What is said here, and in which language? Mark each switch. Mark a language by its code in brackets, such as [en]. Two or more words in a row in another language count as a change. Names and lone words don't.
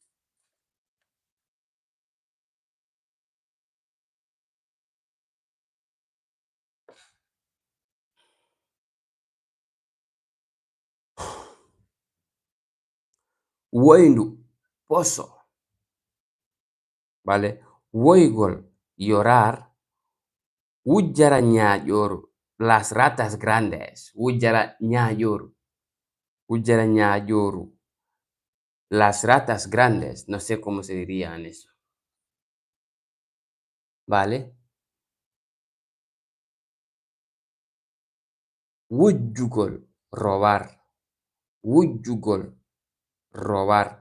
[es] Woyndu, pozo, ¿vale? Woygol, llorar. [ff] Wujjara ñaaƴooru, [es] las ratas grandes. [ff] Wujjara ñaaƴooru. Wujjara ñaaƴooru, [es] las ratas grandes. No sé cómo se diría en eso, ¿vale? Wujjugol, robar. Wujjugol, robar.